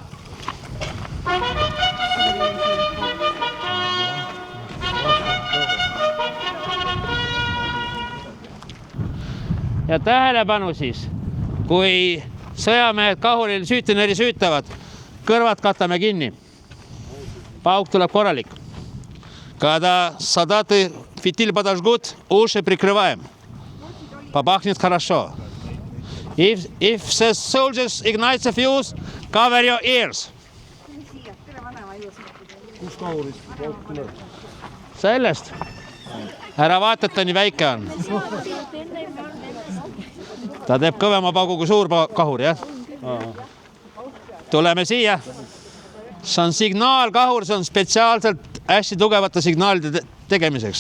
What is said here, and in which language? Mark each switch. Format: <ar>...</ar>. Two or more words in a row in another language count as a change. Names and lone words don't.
<et>Ja tähelepanu siis, kui sõjamehed kahuril süütenööri süütavad, kõrvad katame kinni. Pauk tuleb korralik.</et> <ru>Когда солдаты фитиль подожгут, уши прикрываем. Попахнет хорошо.</ru> <en>If the soldiers ignite the fuse, cover your ears.</en> <et>Sellest. Ära vaata, et ta nii väike on. Ta teeb kõvema paugu kui suur kahur, jah? Tuleme siia. See on signaalkahur, see on spetsiaalselt hästi tugevate signaalide tegemiseks.</et>